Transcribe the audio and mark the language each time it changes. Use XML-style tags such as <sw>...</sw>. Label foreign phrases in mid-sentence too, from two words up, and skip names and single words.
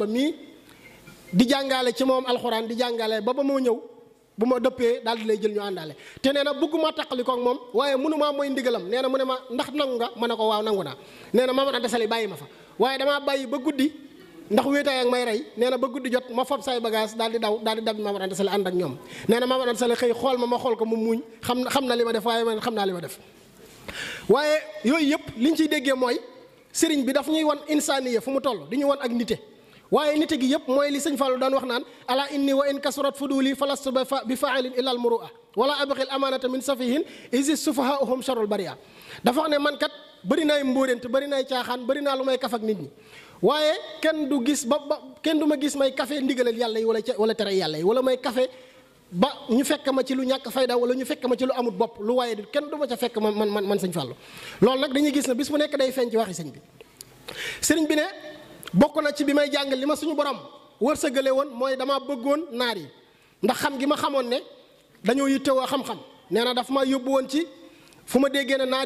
<wo>Kalamba mii di jàngale ci moom alxuraan di jàngale ba moo ñëw bu ma dëppee daal di lay jël ñu àndaale te nee na bëgguma taqali ko ak moom waaye mënumaa mooy ndigalam nee na mu ne ma ndax nangu nga ma ne ko waaw nangu naa nee na Mamadou Anta Sali bàyyi ma fa waaye damaa bàyyi ba guddi ndax wéetaay ak may rey nee na ba guddi jot ma fob say bagage daal di dab Mamadou Anta Sali ànd ak ñoom nee na Mamadou Anta Sali xëy xool ma xool ko mu muuñ xam na li ma def waaye man xam naa li ma def waaye yooyu yëpp liñ ciy déggee mooy sëriñ bi daf ñuy wan insaaniya fu mu toll di ñu wan ak nite waaye nite gi yëpp mooy li sëñ Fallou daan wax naan</wo> <ar>ألا إني وإن كثرت فضولي فلست بفاعل إلا المروءة ولا أبخل الأمانة من سفيه إذ سفهاؤهم شر البرية</ar> <wo>dafa wax ne man kat bëri naay mbóorent bëri naay caaxaan bëri naa lu may kaf ak nit ñi waaye kenn du gis kenn du ma gis may kafe ndigalal yàlla yi wala tere yàlla yi wala may kafe ba ñu fekk ma ci lu ñàkk fayda wala ñu fekk ma ci lu amut bopp lu waaye di kenn du ma ca fekk man sëñ Fallou loolu nag dañuy gis ne bis bu nekk day feeñ ci waxi sëñ bi sëriñ bi ne bokk na ci bi may jàng li ma suñu borom wërsëgale woon mooy damaa bëggoon naar yi ndax xam gi ma xamoon ne dañoo yittewoo xam-xam nee na daf ma yóbbu woon ci fu ma déggee ne naar</wo>